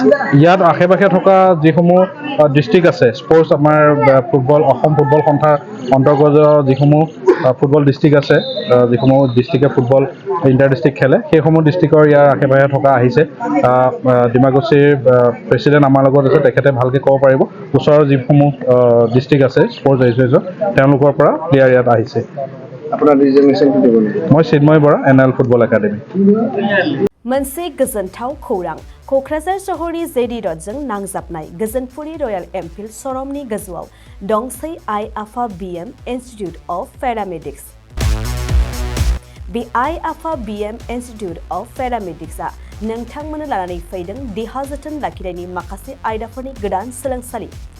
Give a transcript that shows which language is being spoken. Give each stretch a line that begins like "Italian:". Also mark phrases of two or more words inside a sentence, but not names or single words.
Assamese: ইয়াত আশে পাশে থকা যিসমূহ ডিষ্ট্ৰিক্ট আছে স্পৰ্টছ আমাৰ ফুটবল অসম ফুটবল সন্থাৰ অন্তৰ্গত যিসমূহ ফুটবল ডিষ্ট্ৰিক্ট আছে যিসমূহ ডিষ্ট্ৰিক্টে
English: football inter district
Assamese: খেলে সেইসমূহ ডিষ্ট্ৰিক্টৰ ইয়াৰ আশে পাশে থকা আহিছে ডিমাকুছীৰ প্ৰেচিডেণ্ট আমাৰ লগত আছে তেখেতে ভালকৈ ক'ব পাৰিব ওচৰৰ যিসমূহ ডিষ্ট্ৰিক্ট আছে
English: sports association
Assamese: তেওঁলোকৰ পৰা প্লেয়াৰ ইয়াত আহিছে আপোনাৰ ৰিজনেশ্যনটো দিব নেকি মই চিন্ময় বৰা NIL ফুটবল एकाडेमी
Bodo: मोनसे गोजोनथाव खौरां क'क्राझार सहरनि जेडि रडजों नांजाबनाय गोजोनपुरि रयेल एनफिल्ड श'रुमनि गोजौआव दंसै आइ आफा BM इन्स्टिट्युट अफ पेरामेडिक्स बे आइ आफा BM इन्स्टिट्युट अफ पेरामेडिक्सआ नोंथांमोननो लानानै फैदों देहा जोथोन लाखिनायनि माखासे आयदाफोरनि गोदान सोलोंसालि